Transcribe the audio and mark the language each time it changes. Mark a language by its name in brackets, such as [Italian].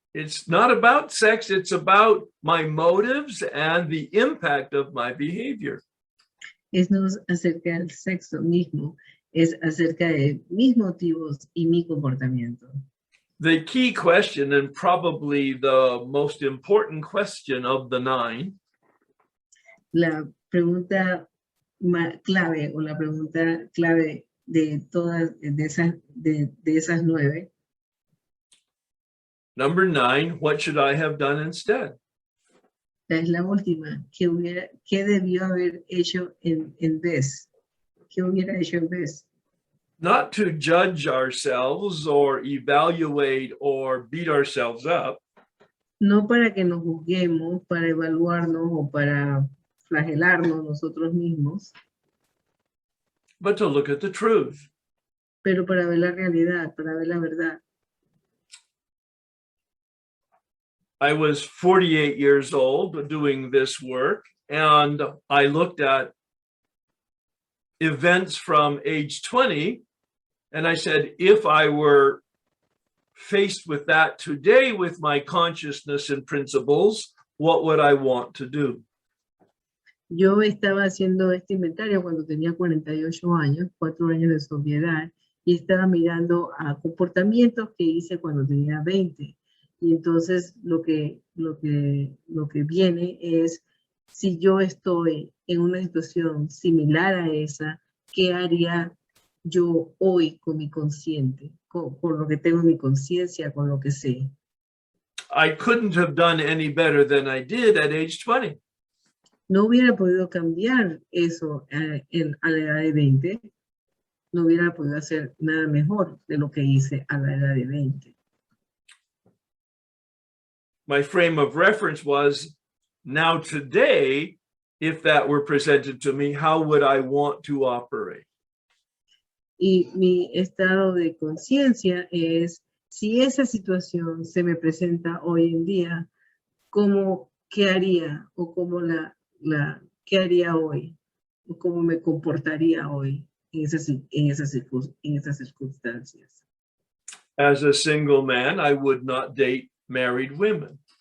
[English] It's not about sex, it's about my motives and the impact of my behavior. [Spanish] Es no acerca del sexo mismo, es acerca de mis motivos y mi comportamiento. [English] The key question, and probably the most important question of the 9, [Spanish] La pregunta clave o la pregunta clave de todas de esas 9. [English] number 9, what should I have done instead? [Spanish] Es la última. ¿Qué debió haber hecho en vez? ¿Qué hubiera hecho en vez? [English] Not to judge ourselves or evaluate or beat ourselves up, [Spanish] No para que nos juzguemos, para evaluarnos o para flagelarnos nosotros mismos, [English] but to look at the truth. [Spanish] pero para ver la realidad, para ver la verdad. [English] I was 48 years old doing this work, and I looked at events from age 20, and I said, if I were faced with that today with my consciousness and principles, what would I want to do? [Spanish] Yo estaba haciendo este inventario cuando tenía 48 años, 4 años de sobriedad, y estaba mirando a comportamientos que hice cuando tenía 20. Y entonces lo que viene es, si yo estoy en una situación similar a esa, ¿qué haría yo hoy con mi consciente, con lo que tengo en mi conciencia, con lo que sé? [English] I couldn't have done any better than I did at age 20. [Spanish] No hubiera podido cambiar eso a la edad de 20. No hubiera podido hacer nada mejor de lo que hice a la edad de 20. [English] My frame of reference was, now today, if that were presented to me, how would I want to operate? [Spanish] Y mi estado de conciencia es, si esa situación se me presenta hoy en día, ¿qué haría? O ¿qué haría hoy? O ¿cómo me comportaría hoy en esas circunstancias? [English] As a single man, I would not date married women.